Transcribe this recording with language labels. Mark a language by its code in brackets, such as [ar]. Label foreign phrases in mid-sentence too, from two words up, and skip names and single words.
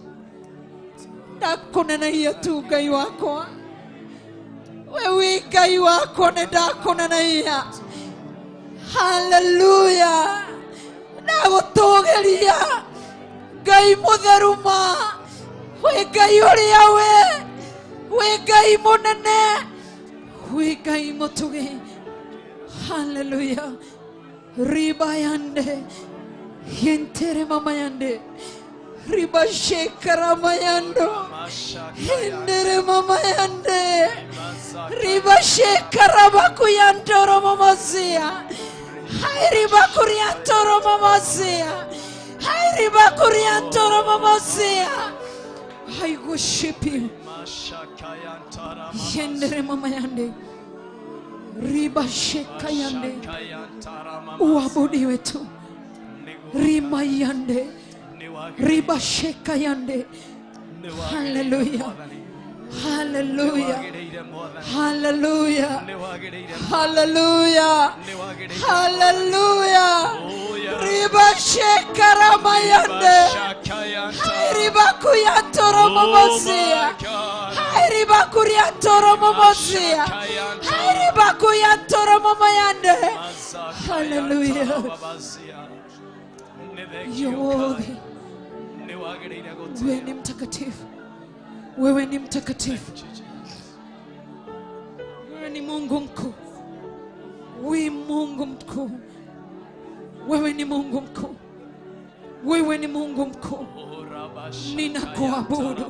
[ki] tu Ngai wakwa we wĩ Ngai wakwa nĩ ndakũnenehia haleluya ndagũtũgĩria Ngai mũtheru ma wĩ Ngai ũrĩa wĩ Ngai mũnene wĩ Ngai mũtugi haleluya riba yande yentere mama yande riba shekara mayando hindere mama yande riba shekara bakuyantoro mamazia hai riba kuriantoro mamazia hai riba kuriantoro mamazia [en] I worship you hindere mama yande riba shekayande [sw] uabudiwe tu rima yande riba shekayande hallelujah hallelujah hallelujah hallelujah hallelujah riba shekarama yande riba kuyatoro momozia riba kuriyatoro momozia riba kuyatoro momoyande hallelujah [en] you're worthy [sw] wewe ni mtakatifu wewe ni mtakatifu wewe ni Mungu mkuu wewe Mungu mkuu wewe ni Mungu mkuu wewe ni Mungu mkuu ninakuabudu